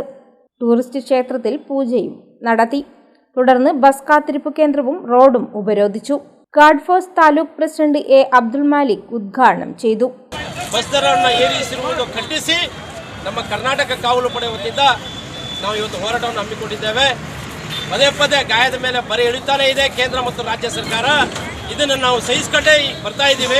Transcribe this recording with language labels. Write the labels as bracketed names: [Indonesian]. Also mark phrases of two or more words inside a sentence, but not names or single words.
[Malayalam] ടൂറിസ്റ്റ് ക്ഷേത്രത്തിൽ പൂജയും നടത്തി. തുടർന്ന് ബസ് കാത്തിരിപ്പ് കേന്ദ്രവും റോഡും ഉപരോധിച്ചു. [Kannada] ഗാർഡ് ഫോഴ്സ് ತಾಲೂಕು ಪ್ರೆಸಿಡೆಂಟ್ A. ಅಬ್ದುಲ್ ಮಾಲಿಕ್ ಉದ್ಘಾಟನೆ ചെയ്തു. ಬಸ್ ದರವನ್ನು ಏರಿಸಿರುವುದು ಖಂಡಿಸಿ ನಮ್ಮ ಕರ್ನಾಟಕ ಕಾವಲು ಪಡೆ ವತಿಯಿಂದ ನಾವು ಇವತ್ತು ಹೋರಾಟವನ್ನು ಹಮ್ಮಿಕೊಂಡಿದ್ದೇವೆ. ಪದೇ ಪದೇ ಗಾಯದ ಮೇಲೆ ಬರೆ ಇಳಿತಾನೇ ಇದೆ ಕೇಂದ್ರ ಮತ್ತು ರಾಜ್ಯ ಸರ್ಕಾರ. ಇದನ್ನು ನಾವು ಸಹಿಸಿಕೊಂಡೇ ಬರ್ತಾ ಇದ್ದೀವಿ.